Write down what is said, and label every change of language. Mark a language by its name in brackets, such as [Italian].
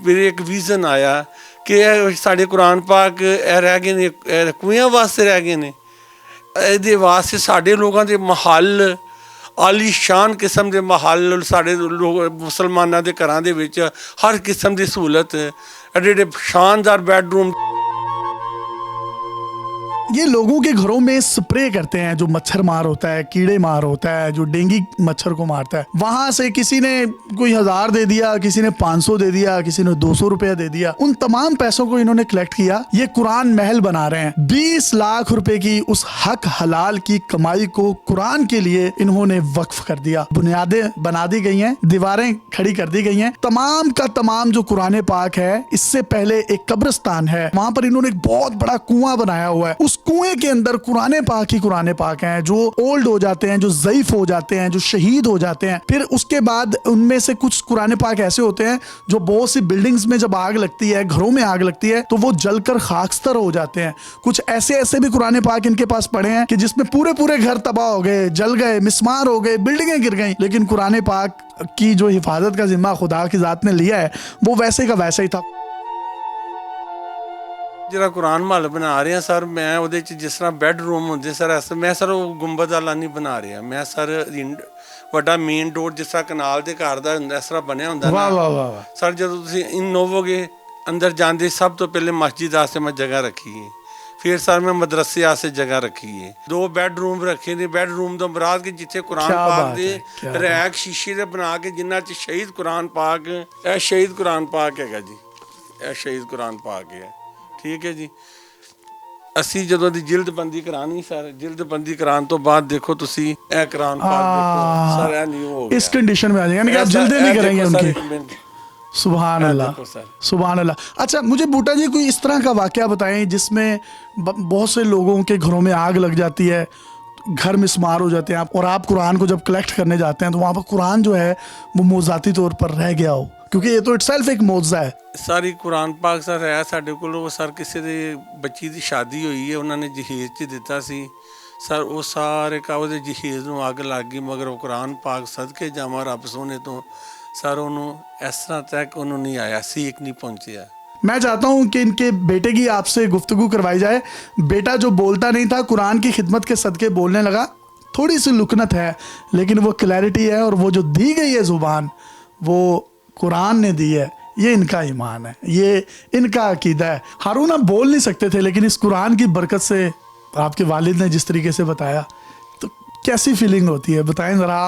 [Punjabi] ਮੇਰੇ ਇੱਕ ਵਿਜ਼ਨ ਆਇਆ ਕਿ ਇਹ ਸਾਡੇ ਕੁਰਾਨ ਪਾਕ ਇਹ ਰਹਿ ਗਏ ਨੇ, ਇਹ ਕੂਇਆਂ ਵਾਸਤੇ ਰਹਿ ਗਏ ਨੇ, ਇਹਦੇ ਵਾਸਤੇ ਸਾਡੇ ਲੋਕਾਂ ਦੇ ਮਹੱਲ, ਆਲੀਸ਼ਾਨ ਕਿਸਮ ਦੇ ਮਹੱਲ ਸਾਡੇ ਮੁਸਲਮਾਨਾਂ ਦੇ ਘਰਾਂ ਦੇ ਵਿੱਚ ਹਰ ਕਿਸਮ ਦੀ ਸਹੂਲਤ, एडे शानदार बेडरूम. [Hindi] ये लोगों के घरों में स्प्रे करते हैं जो मच्छर मार होता है, कीड़े मार होता है, जो डेंगू मच्छर को मारता है. वहां से किसी ने कोई 1000 दे दिया, किसी ने 500 दे दिया, किसी ने 200 रुपया दे दिया. उन तमाम पैसों को इन्होंने कलेक्ट किया. ये कुरान महल बना रहे हैं. 20 लाख रुपए की उस हक हलाल की कमाई को कुरान के लिए इन्होंने वक्फ कर दिया. बुनियादें बना दी गई हैं, दीवारें खड़ी कर दी गई हैं. तमाम का तमाम जो कुरान पाक है, इससे पहले एक कब्रिस्तान है, वहां पर इन्होंने एक बहुत बड़ा कुआं बनाया हुआ है. उस कुएं के अंदर कुरान पाक ही कुरान पाक हैं जो ओल्ड हो जाते हैं, जो ज़ईफ हो जाते हैं, जो शहीद हो जाते हैं. फिर उसके बाद उनमें से कुछ कुरान पाक ऐसे होते हैं जो बहुत सी बिल्डिंग्स में जब आग लगती है, घरों में आग लगती है, तो वो जलकर खाकस्तर हो जाते हैं. कुछ ऐसे भी कुरान पाक इनके पास पड़े हैं कि जिसमें पूरे घर तबाह हो गए, जल गए, मिस्मार हो गए, बिल्डिंगें गिर गई. लेकिन कुरान पाक की जो हिफाजत का जिम्मा खुदा की ज़ात ने लिया है वो वैसे का वैसा ही था. [Punjabi] ਜਿਹੜਾ ਕੁਰਾਨ ਮਹੱਲ ਬਣਾ ਰਹੇ ਹਾਂ ਸਰ, ਮੈਂ ਉਹਦੇ 'ਚ ਜਿਸ ਤਰ੍ਹਾਂ ਬੈੱਡਰੂਮ ਹੁੰਦੇ ਸਰ, ਮੈਂ ਸਰ ਉਹ ਗੁੰਬਦ ਵਾਲਾ ਨਹੀਂ ਬਣਾ ਰਿਹਾ. ਮੈਂ ਸਰ ਵੱਡਾ ਮੇਨ ਡੋਰ ਜਿਸ ਤਰ੍ਹਾਂ ਕਨਾਲ ਦੇ ਘਰ ਦਾ ਹੁੰਦਾ ਇਸ ਤਰ੍ਹਾਂ ਬਣਿਆ ਹੁੰਦਾ ਨਾ. ਵਾਹ ਵਾਹ ਵਾਹ ਸਰ ਜਦੋਂ ਤੁਸੀਂ ਇਨ ਹੋਵੋਗੇ ਅੰਦਰ ਜਾਂਦੇ ਸਭ ਤੋਂ ਪਹਿਲੇ ਮਸਜਿਦ ਵਾਸਤੇ ਮੈਂ ਜਗ੍ਹਾ ਰੱਖੀ ਹੈ. ਫਿਰ ਸਰ ਮੈਂ ਮਦਰਸੇ ਵਾਸਤੇ ਜਗ੍ਹਾ ਰੱਖੀ ਹੈ. 2 ਬੈੱਡਰੂਮ ਰੱਖੇ ਨੇ. ਬੈੱਡਰੂਮ ਤੋਂ ਮੁਰਾਦ ਕਿ ਜਿੱਥੇ ਕੁਰਾਨ ਪਾਕ ਦੇ ਰੈਕ ਸ਼ੀਸ਼ੇ ਦੇ ਬਣਾ ਕੇ ਜਿਨ੍ਹਾਂ 'ਚ ਸ਼ਹੀਦ ਕੁਰਾਨ ਪਾਕ, ਇਹ ਸ਼ਹੀਦ ਕੁਰਾਨ ਪਾਕ ਹੈਗਾ ਜੀ, ਇਹ ਸ਼ਹੀਦ ਕੁਰਾਨ ਪਾਕ ਹੈ. ਠੀਕ ਹੈ ਜੀ. ਅਸੀਂ ਜਦੋਂ ਦੀ ਜਿਲਦਬੰਦੀ ਕਰਾਣੀ ਸਰ, ਜਿਲਦਬੰਦੀ ਕਰਾਉਣ ਤੋਂ ਬਾਅਦ ਦੇਖੋ ਤੁਸੀਂ ਇਹ ਕੁਰਾਨ ਪਾਕ ਦੇਖੋ ਸਰ, ਇਹ ਨਹੀਂ ਹੋ ਗਿਆ [Hindi] इस कंडीशन में आ जाएगा, आप जिल्दे नहीं करेंगे उनकी. सुभान अल्लाह, सुभान अल्लाह. अच्छा मुझे बूटा जी कोई इस तरह का वाक़या बताएं जिसमें बहुत से लोगों के घरों में आग लग जाती है, घर मिस्मार हो जाते हैं आप, और आप कुरान को जब कलेक्ट करने जाते हैं तो वहाँ पर कुरान जो है वो मौज़ाती तौर पर रह गया हो, क्योंकि ये तो इटसेल्फ एक मौज़ा है. [Punjabi] ਸਾਰੀ ਕੁਰਾਨ ਪਾਕ ਸਰ ਹੈ ਸਾਡੇ ਕੋਲ. ਉਹ ਸਰ ਕਿਸੇ ਦੇ ਬੱਚੀ ਦੀ ਸ਼ਾਦੀ ਹੋਈ ਹੈ, ਉਹਨਾਂ ਨੇ ਜਹੀਜ਼ 'ਚ ਦਿੱਤਾ ਸੀ ਸਰ. ਉਹ ਸਾਰੇ ਉਹਦੇ ਜਹੀਜ਼ ਨੂੰ ਅੱਗ ਲੱਗ ਗਈ, ਮਗਰ ਉਹ ਕੁਰਾਨ ਪਾਕ ਸਦਕੇ ਜਾਵਾਂ ਰੱਬ ਸੋਹਣੇ ਤੋਂ ਸਰ ਉਹਨੂੰ ਇਸ ਤਰ੍ਹਾਂ ਤੱਕ ਉਹਨੂੰ ਨਹੀਂ ਆਇਆ, ਸੀਖ ਨਹੀਂ पहुँचिया. [Hindi] मैं चाहता हूँ कि इनके बेटे की आपसे गुफ्तगू करवाई जाए. बेटा जो बोलता नहीं था कुरान की खिदमत के सदके बोलने लगा. थोड़ी सी लुकनत है लेकिन वो क्लैरिटी है, और वो जो दी गई है ज़ुबान वो कुरान ने दी है. ये इनका ईमान है, ये इनका अकीदा है. हारून आप बोल नहीं सकते थे, लेकिन इस कुरान की बरकत से आपके वालिद ने जिस तरीके से बताया, तो कैसी फीलिंग होती है बताएं ज़रा.